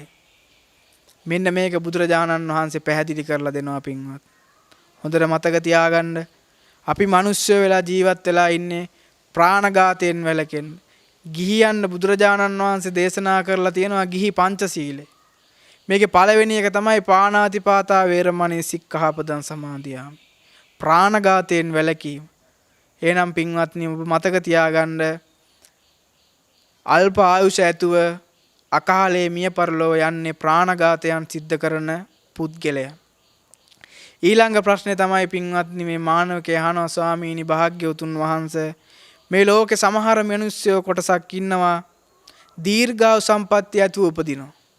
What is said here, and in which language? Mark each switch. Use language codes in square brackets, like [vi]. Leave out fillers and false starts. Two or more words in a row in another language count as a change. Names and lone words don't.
[si] මෙන්න මේක බුදුරජාණන් වහන්සේ පැහැදිලි කරලා දෙනවා පින්වත්. හොඳට මතක තියාගන්න. අපි මිනිස්සු වෙලා ජීවත් වෙලා ඉන්නේ ප්‍රාණඝාතයෙන් වැළකෙන්න. ගිහියන් බුදුරජාණන් වහන්සේ දේශනා කරලා තියෙනවා ගිහි පංචශීලය. මේකේ පළවෙනි එක තමයි [pi] පාණාතිපාතා වේරමණී සික්ඛාපදං සමාදියාමි. [si] ප්‍රාණඝාතයෙන් වැළකීම. එහෙනම් පින්වත්නි ඔබ මතක තියාගන්න අල්ප ආයුෂ ඇතුව අකාලේ මිය පරලෝ යන්නේ ප්‍රාණඝාතයන් සිද්ධ කරන පුද්ගලයා. ඊළඟ ප්‍රශ්නේ තමයි පින්වත්නි මේ මානවකයා අහනවා ස්වාමීනි භාග්‍යවතුන් වහන්සේ මේ ලෝකේ සමහර මිනිස්සුયો කොටසක් ඉන්නවා දීර්ඝායු සම්පත්තිය ඇතුව උපදිනවා.